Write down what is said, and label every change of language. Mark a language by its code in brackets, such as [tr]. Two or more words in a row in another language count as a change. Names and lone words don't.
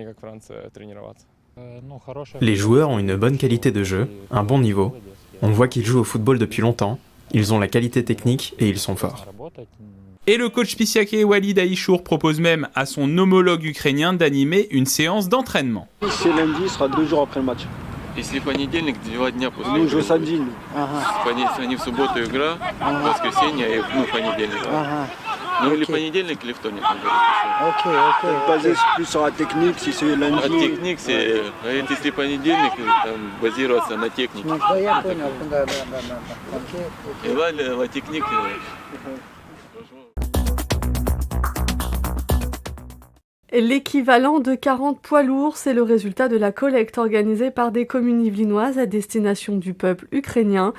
[fr] Les joueurs ont une bonne qualité de jeu, un bon niveau. On voit qu'ils jouent au football depuis longtemps, ils ont la qualité technique et ils sont forts. Et le coach Pissiake Walid Aïchour propose même à son homologue ukrainien d'animer une séance d'entraînement. C'est lundi, sera 2 jours après le match. [ru] Если понедельник, 2 дня после. [fr] Nous jouons samedi. [ru] Они в субботу игра, в воскресенье и понедельник. Ну или понедельник, или вторник. Ok. [fr] Basé plus sur la technique, si c'est lundi. La technique, c'est [ru] если понедельник, там базироваться на технике. Я понял. Да. [fr] Et là, la technique. L'équivalent de 40 poids lourds, c'est le résultat de la collecte organisée par des communes yvelinoises à destination du peuple ukrainien.